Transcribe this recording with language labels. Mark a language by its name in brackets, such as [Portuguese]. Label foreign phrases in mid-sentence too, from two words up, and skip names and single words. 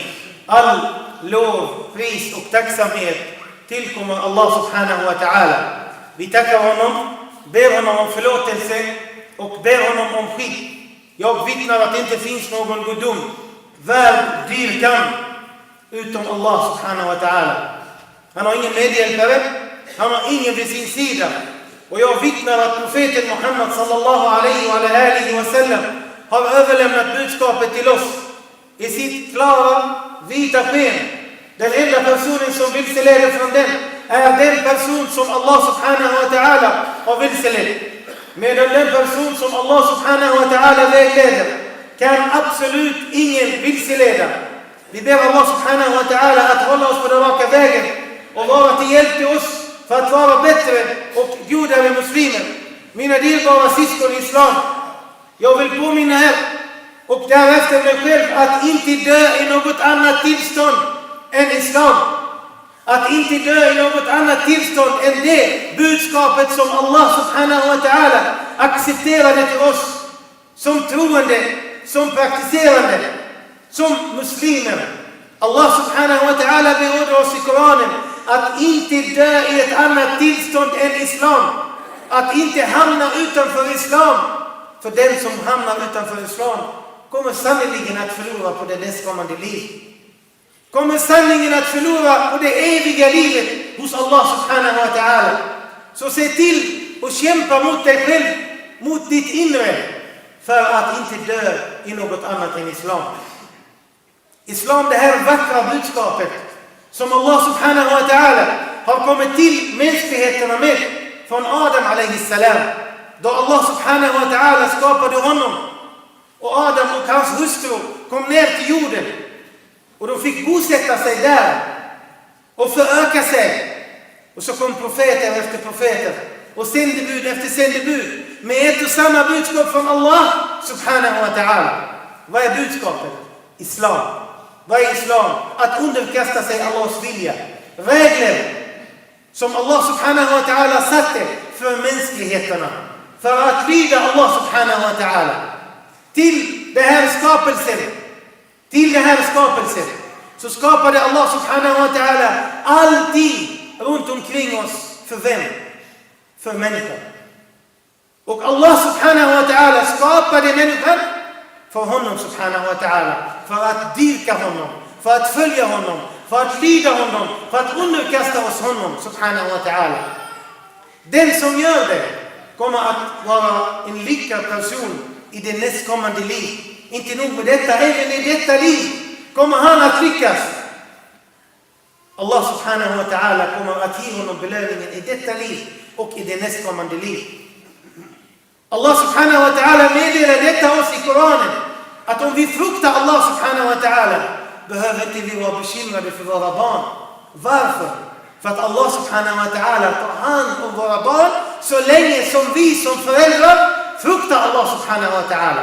[Swedish] All lov, pris och tacksamhet tillkommer Allah [Arabic] سبحانه وتعالى. [Swedish] Vi tackar honom, ber honom om förlåtelse och ber honom om skydd. Jag vittnar att det inte finns någon gudom värd dyrkan utom Allah [Arabic] سبحانه وتعالى. [Swedish] Han har ingen medhjälpare, han har ingen vid sin sida. Och jag vittnar att profeten Muhammad [Arabic] صلى الله عليه وسلم [Swedish] har överlämnat budskapet till oss i sitt klara, vita sken. Den enda personen som vilseleder från den är den person som Allah [Arabic] سبحانه وتعالى [Swedish] har vilselett. Medan den person som Allah [Arabic] سبحانه وتعالى [Swedish] vägleder kan absolut ingen vilseleda. Vi ber Allah [Arabic] سبحانه وتعالى [Swedish] att hålla oss på den raka vägen och vara till hjälp till oss för att vara bättre och godare muslimer. Mina dyrbara syskon i islam, jag vill påminna här och därefter mig själv att inte dö i något annat tillstånd än islam. Att inte dö i något annat tillstånd än det budskapet som Allah [Arabic] سبحانه وتعالى [Swedish] accepterade till oss som troende, som praktiserande, som muslimer. Allah [Arabic] سبحانه وتعالى [Swedish] beordrar oss i Koranen att inte dö i ett annat tillstånd än islam. Att inte hamna utanför islam. För den som hamnar utanför islam kommer sannoliken att förlora på det nästkommande liv. Kommer sanningen att förlora på det eviga livet hos Allah [Arabic] سبحانه وتعالى. [Swedish] Så se till och kämpa mot dig själv, mot ditt inre, för att inte dö i något annat än islam. Islam, det här vackra budskapet som Allah [Arabic] سبحانه وتعالى [Swedish] har kommit till mänskligheterna med från Adam [Arabic] عليه السلام. [Swedish] Då Allah [Arabic] سبحانه وتعالى [Swedish] skapade honom och Adam och hans hustru kom ner till jorden och de fick bosätta sig där och föröka sig. Och så kom profeter efter profeter och sändebud efter sändebud med ett och samma budskap från Allah [Arabic] سبحانه وتعالى. [Swedish] Vad är budskapet? Islam. Vad är islam? Att underkasta sig Allahs vilja. Regler som Allah [Arabic] سبحانه وتعالى [Swedish] satte för mänskligheterna. För att lyda Allah [Arabic] سبحانه وتعالى. [Swedish] Till det här skapelsen. Så skapade Allah [Arabic] سبحانه وتعالى [Swedish] allting runt omkring oss. För vem? För människan. Och Allah [Arabic] سبحانه وتعالى [Swedish] skapade människan för honom [Arabic] سبحانه وتعالى. [Swedish] För att dyrka honom. För att följa honom. För att lyda honom. För att underkasta oss honom [Arabic] سبحانه وتعالى. [Swedish] Den som gör det kommer att vara en lyckad person i det nästkommande liv. Inte nog med detta, även i detta liv kommer han att lyckas. Allah [Arabic] سبحانه وتعالى [Swedish] kommer att ge honom belöningen i detta liv och i det nästkommande liv. Allah [Arabic] سبحانه وتعالى [Swedish] meddelar detta oss i Koranen. Att om vi fruktar Allah [Arabic] سبحانه وتعالى [Swedish] behöver inte vi vara bekymrade för våra barn. Varför? För att Allah [Arabic] سبحانه وتعالى [Swedish] tar hand om våra barn så länge som vi som föräldrar fruktar Allah [Arabic] سبحانه وتعالى.